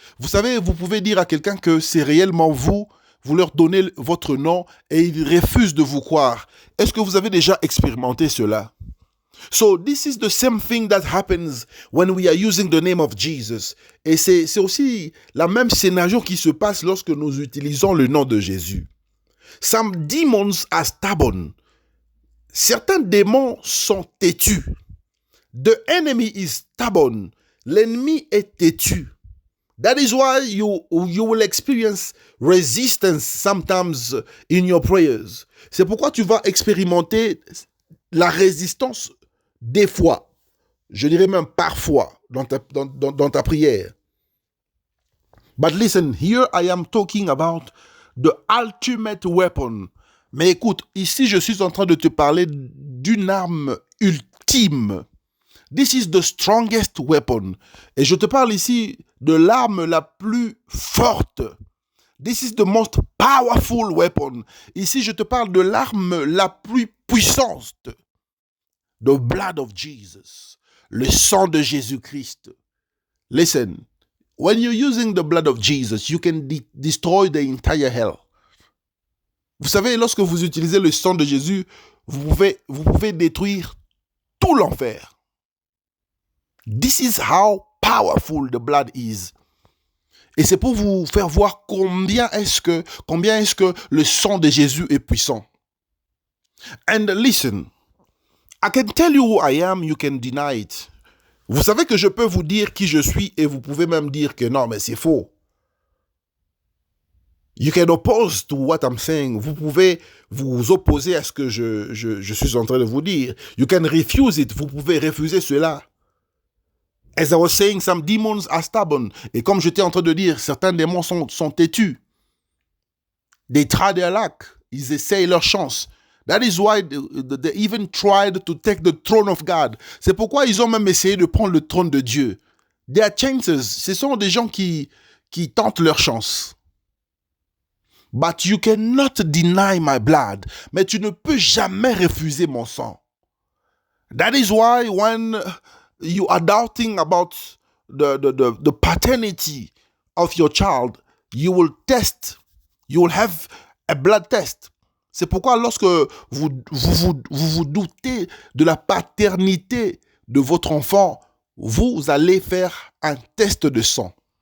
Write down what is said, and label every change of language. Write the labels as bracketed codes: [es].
[fr] Vous savez, vous pouvez dire à quelqu'un que c'est réellement vous. Vous leur donnez votre nom et ils refusent de vous croire. Est-ce que vous avez déjà expérimenté cela? [en] So this is the same thing that happens when we are using the name of Jesus. [fr] Et c'est aussi la même scénario qui se passe lorsque nous utilisons le nom de Jésus. [en] Some demons are stubborn. [fr] Certains démons sont têtus. [en] The enemy is stubborn. [fr] L'ennemi est têtu. [en] That is why you will experience resistance sometimes in your prayers. [fr] C'est pourquoi tu vas expérimenter la résistance des fois. Je dirais même parfois dans ta prière. [en] But listen, here I am talking about the ultimate weapon. [fr] Mais écoute, ici je suis en train de te parler d'une arme ultime. [en] This is the strongest weapon. [fr] Et je te parle ici de l'arme la plus forte. [en] This is the most powerful weapon. [fr] Ici, je te parle de l'arme la plus puissante. [en] The blood of Jesus. [fr] Le sang de Jésus-Christ. [en] Listen, when you're using the blood of Jesus, you can destroy the entire hell. [fr] Vous savez, lorsque vous utilisez le sang de Jésus, vous pouvez détruire tout l'enfer. [en] This is how powerful the blood is. [fr] Et c'est pour vous faire voir combien est-ce que le sang de Jésus est puissant. [en] And listen, I can tell you who I am, you can deny it. [fr] Vous savez que je peux vous dire qui je suis et vous pouvez même dire que non, mais c'est faux. [en] You can oppose to what I'm saying. [fr] Vous pouvez vous opposer à ce que je suis en train de vous dire. [en] You can refuse it. [fr] Vous pouvez refuser cela. [en] As I was saying, some demons are stubborn. [fr] Et comme j'étais en train de dire, certains démons sont têtus. [en] They try their luck. [fr] Ils essayent leur chance. [en] That is why they even tried to take the throne of God. [fr] C'est pourquoi ils ont même essayé de prendre le trône de Dieu. [en] They are chances. [fr] Ce sont des gens qui tentent leur chance. [en] But you cannot deny my blood. [fr] Mais tu ne peux jamais refuser mon sang. [en] That is why when you are doubting about the paternity of your child, you will have a blood test. [fr] C'est pourquoi lorsque vous doutez de la paternité de votre enfant, vous allez faire un test de sang.